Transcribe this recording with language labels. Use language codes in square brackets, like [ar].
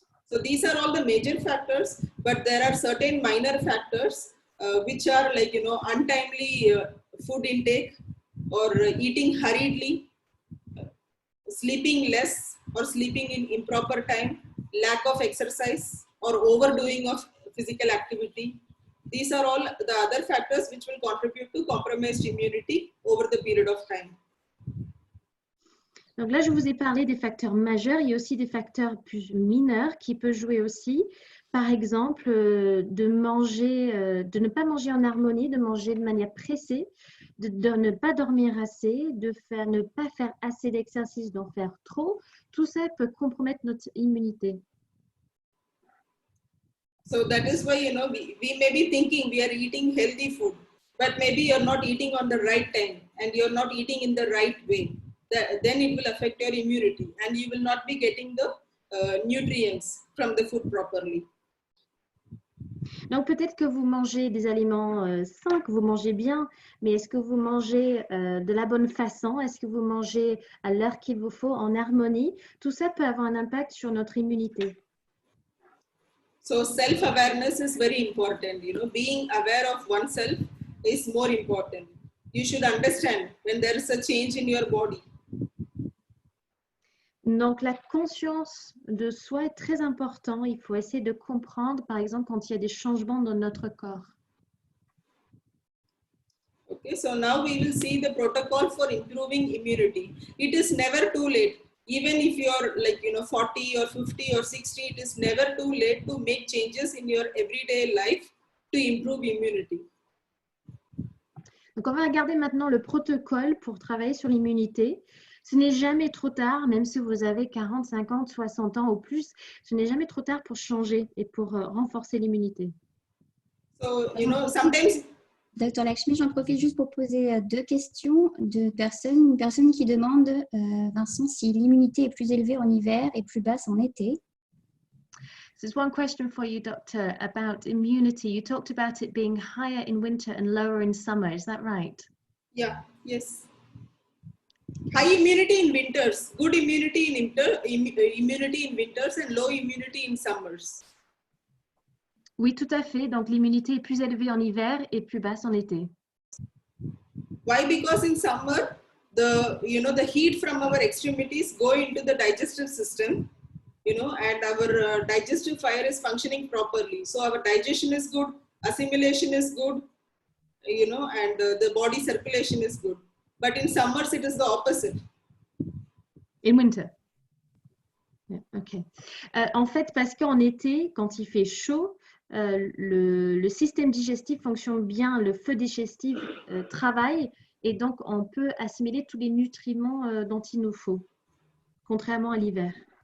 [en] So these are all the major factors, but there are certain minor factors which are like, untimely food intake, or eating hurriedly, sleeping less or sleeping in improper time, lack of exercise or overdoing of physical activity. These are all the other factors which will contribute to compromised immunity over the period of time. [fr] Donc là, je vous ai parlé des facteurs majeurs. Il y a aussi des facteurs plus mineurs qui peuvent jouer aussi. Par exemple, de ne pas manger en harmonie, de manger de manière pressée, de ne pas dormir assez, ne pas faire assez d'exercice, d'en faire trop. Tout ça peut compromettre notre immunité. [en] So that is why, we may be thinking we are eating healthy food, but maybe you're not eating on the right time and you're not eating in the right way. Then it will affect your immunity and you will not be getting the nutrients from the food properly. [fr] Donc peut-être que vous mangez des aliments sains, que vous mangez bien, mais est-ce que vous mangez de la bonne façon? Est-ce que vous mangez à l'heure qu'il vous faut, en harmonie? Tout ça peut avoir un impact sur notre immunité. [en] So self-awareness is very important. Being aware of oneself is more important. You should understand when there is a change in your body. [fr] Donc, la conscience de soi est très important. Il faut essayer de comprendre, par exemple, quand il y a des changements dans notre corps. [en] Okay, so now we will see the protocol for improving immunity. It is never too late. Even if you're 40 or 50 or 60, it is never too late to make changes in your everyday life to improve immunity. [fr] Donc, on va regarder maintenant le protocole pour travailler sur l'immunité. Ce n'est jamais trop tard, même si vous avez 40, 50, 60 ans ou plus, ce n'est jamais trop tard pour changer et pour renforcer l'immunité. [en] So, sometimes... [fr] Dr Lakshmi, j'en profite juste pour poser 2 questions de personnes. Une personne qui demande, Vincent, si l'immunité est plus élevée en hiver et plus basse en été. [en] There's one question for you, Doctor, about immunity. You talked about it being higher in winter and lower in summer. Is that right? Yeah, yes. High immunity in winters, good immunity in winters and low immunity in summers. [fr] Oui, tout à fait. Donc, l'immunité est plus élevée en hiver et plus basse en été. [en] Why? Because in summer, the heat from our extremities go into the digestive system, and our digestive fire is functioning properly. So our digestion is good, assimilation is good, and the body circulation is good. But in summers, it is the opposite. In winter. Yeah, okay. [fr] En fait, parce qu'en été, quand il fait chaud, le système digestif fonctionne bien, le feu digestif travaille et donc on peut assimiler tous les nutriments dont il nous faut, contrairement à l'hiver.